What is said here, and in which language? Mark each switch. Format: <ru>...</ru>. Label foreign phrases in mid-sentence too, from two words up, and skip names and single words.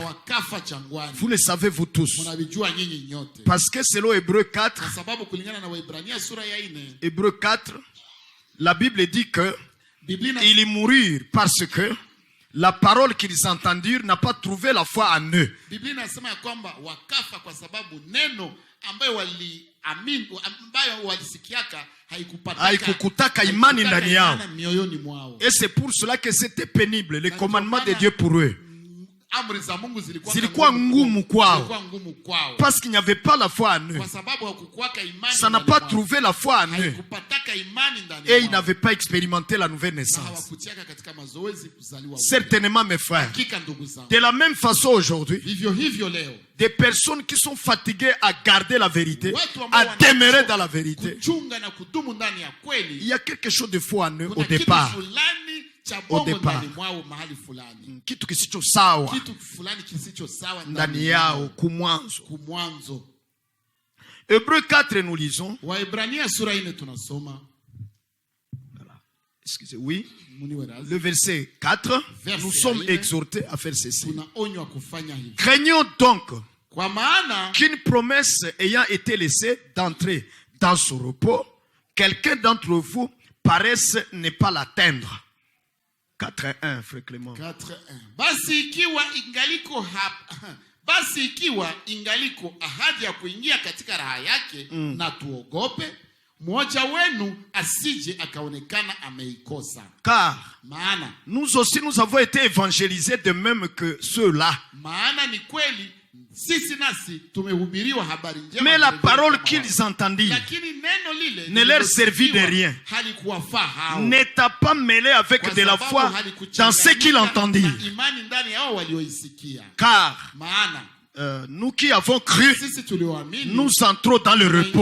<fr>Vous le savez vous tous. Parce que selon Hébreux 4, Hébreux 4, la Bible dit que ils moururent parce que la parole qu'ils entendirent n'a pas trouvé la foi en eux.</fr> <sw>Haikukutaka imani ndani yao.</sw> <fr>Et c'est pour cela que c'était pénible, les commandements de Dieu pour eux.</fr> <sw>Zilikuwa ngumu kwao.</sw> <fr>Parce qu'il n'y avait pas la foi en eux. Ça n'a pas trouvé la foi en eux. Et ils n'avaient pas expérimenté la nouvelle naissance. Certainement, mes frères. De la même façon aujourd'hui, des personnes qui sont fatiguées à garder la vérité, à demeurer dans la vérité, il y a quelque chose de faux en eux au départ. Au départ,</fr> <sw>kitu kisicho sawa ndani yao kumwanzo.</sw> <fr>Hébreux 4 nous lisons. Excusez, oui. Le verset 4, nous sommes exhortés à faire ceci. Craignons donc qu'une promesse ayant été laissée d'entrer dans ce repos, quelqu'un d'entre vous paraisse ne pas l'atteindre. 4:1, frère Clément. 4:1.</fr> <sw>Basi ikiwa ingaliko ahadi ya kuingia katika raha yake, na tuogope mmoja wenu asije akaonekana ameikosa.</sw> <fr>Car nous aussi nous avons été évangélisés de même que ceux-là.</fr> <sw>Maana ni kweli</sw> <fr>mais la parole qu'ils entendirent ne leur servit de rien, n'étant pas mêlée avec de la foi dans ce qu'ils entendirent. Car nous qui avons cru, nous entrons dans le repos.</fr>